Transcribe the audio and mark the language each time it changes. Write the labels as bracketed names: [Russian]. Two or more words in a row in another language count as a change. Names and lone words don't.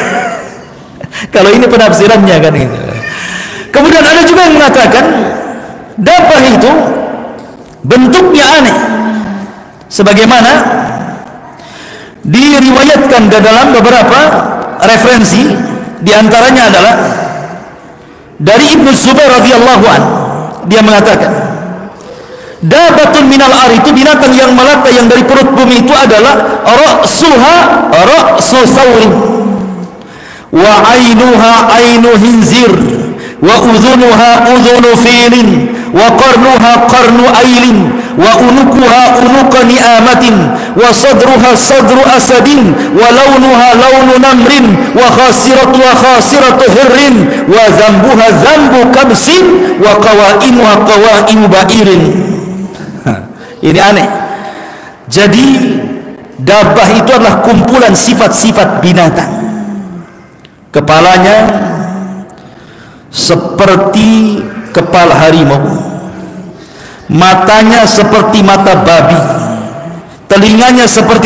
[Indonesian] Kalau ini penafsirannya kan gitu. Kemudian ada juga yang mengatakan dabah itu bentuknya aneh, sebagaimana diriwayatkan dalam beberapa referensi, diantaranya adalah dari Ibnu Zubair [Arabic] رضي الله عنه. [Indonesian] Dia mengatakan [Arabic] دابة من الأرض, [Indonesian] itu binatang yang melata yang dari perut bumi itu adalah [Arabic] رأسها رأس ثور وعينها عين خنزير وأذنها أذن فيل وقرنها قرن أيل وعنقها عنق نعامة وصدرها صدر أسد ولونها لون نمر وخاصرة هر وذنبها ذنب كبش وقوائمها قوائم بعير. [Indonesian] Ini aneh. Jadi dabah itu adalah kumpulan sifat-sifat binatang. Kepalanya seperti kepala harimau, matanya seperti mata babi, telinganya seperti